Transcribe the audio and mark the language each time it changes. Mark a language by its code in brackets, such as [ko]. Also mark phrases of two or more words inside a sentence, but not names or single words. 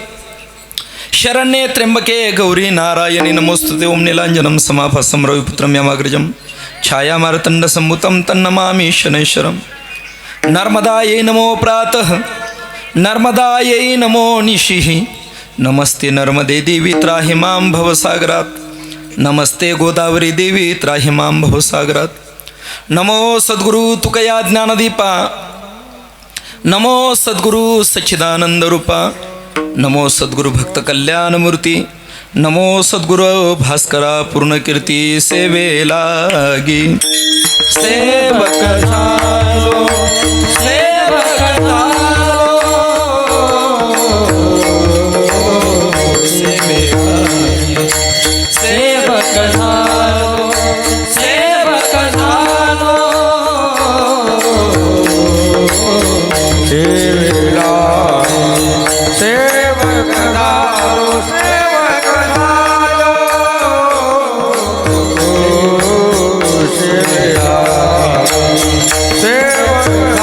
[sa] शरण्ये त्र्यंबके गौरी नारायणी नमोस्तुते, ओम नीलांजनं समाभासं रविपुत्रं यमाग्रजं, छायामार्तण्डसम्मुतं तन्नमामि शनैश्वरं, नर्मदायै नमो प्रातः, नर्मदायै नमो निशिः, नमस्ते नर्मदे देवी त्राहि मां भवसागरात्, नमस्ते गोदावरी देवी त्राहि मां भवसागरात्, [mr] नमो सद्गुरु तुकया ज्ञानदीपा, नमो सद्गुरु सच्चिदानंद रूपा, नमो सद्गुरु भक्त कल्याण मूर्ती, नमो सद्गुरु भास्करा पूर्ण कीर्ती, सेवे लागी सेवक झालो, सेवक झालो, सेवे लागी सेवक झालो, सेवक झालो, सेवेला सेवक झालो, सेवक झालो, सेवेला सेवक